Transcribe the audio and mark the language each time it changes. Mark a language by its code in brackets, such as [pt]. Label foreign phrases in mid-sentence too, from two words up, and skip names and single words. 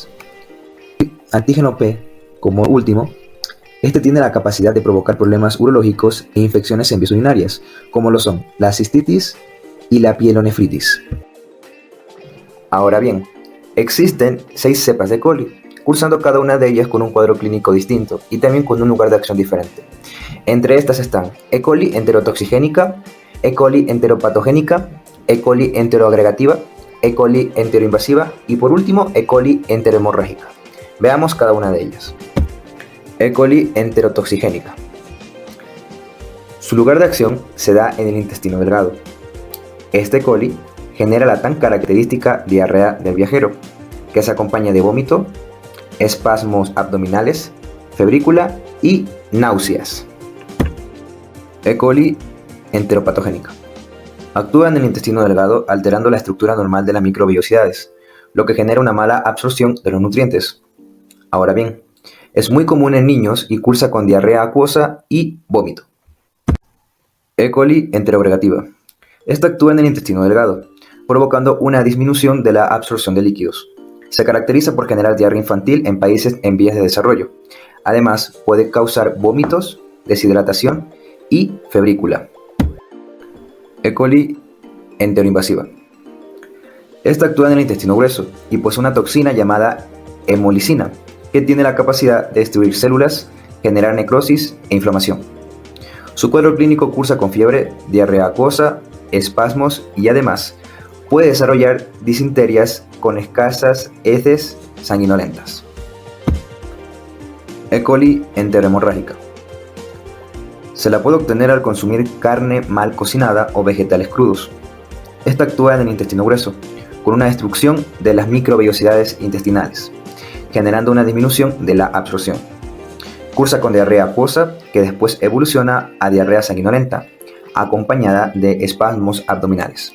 [es] Antígeno P, como último, este tiene la capacidad de provocar problemas urológicos e infecciones en vías urinarias, como lo son la cistitis y la pielonefritis. Ahora bien, existen 6 cepas de coli, cursando cada una de ellas con un cuadro clínico distinto y también con un lugar de acción diferente. Entre estas están E. coli enterotoxigénica, E. coli enteropatogénica, E. coli enteroagregativa, E. coli enteroinvasiva y por último E. coli enterohemorrágica. Veamos cada una de ellas. E. coli enterotoxigénica. Su lugar de acción se da en el intestino delgado. Este coli genera la tan característica diarrea del viajero, que se acompaña de vómito, espasmos abdominales, febrícula y náuseas. E. coli enteropatogénica. Actúa en el intestino delgado alterando la estructura normal de las microbiosidades, lo que genera una mala absorción de los nutrientes. Ahora bien, es muy común en niños y cursa con diarrea acuosa y vómito. E. coli enteroagregativa. Esta actúa en el intestino delgado, provocando una disminución de la absorción de líquidos. Se caracteriza por generar diarrea infantil en países en vías de desarrollo. Además, puede causar vómitos, deshidratación y febrícula. E. coli enteroinvasiva. Esta actúa en el intestino grueso y posee una toxina llamada hemolicina, que tiene la capacidad de destruir células, generar necrosis e inflamación. Su cuadro clínico cursa con fiebre, diarrea acuosa, espasmos y además puede desarrollar disenterias con escasas heces sanguinolentas. E. coli enterohemorrágica. Se la puede obtener al consumir carne mal cocinada o vegetales crudos. Esta actúa en el intestino grueso, con una destrucción de las microvellosidades intestinales, generando una disminución de la absorción. Cursa con diarrea acuosa, que después evoluciona a diarrea sanguinolenta, acompañada de espasmos abdominales.